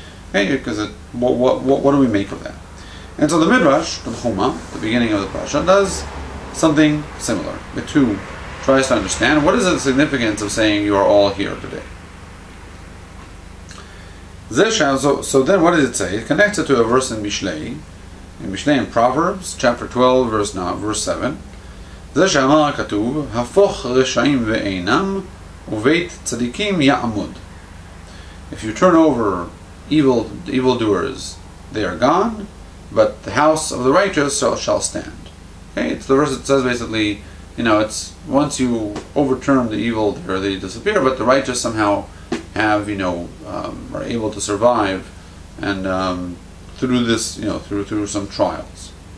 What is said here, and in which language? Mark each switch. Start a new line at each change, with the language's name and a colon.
English: Okay, because what do we make of that? And so the Midrash, Tanchuma, the beginning of the parasha, does something similar. It too tries to understand what is the significance of saying you are all here today. So then what does it say? It connects it to a verse in Mishlei. In Proverbs, chapter 12, verse 7.
Hebrew: זה שאמר כתוב, הפוך רשעים ואינם, ובית צדיקים יעמוד.
English: If you turn over evildoers, they are gone, but the house of the righteous shall stand. Okay, it's the verse that says basically, it's once you overturn the evil, they disappear, but the righteous somehow have, are able to survive, and through this, through some trials.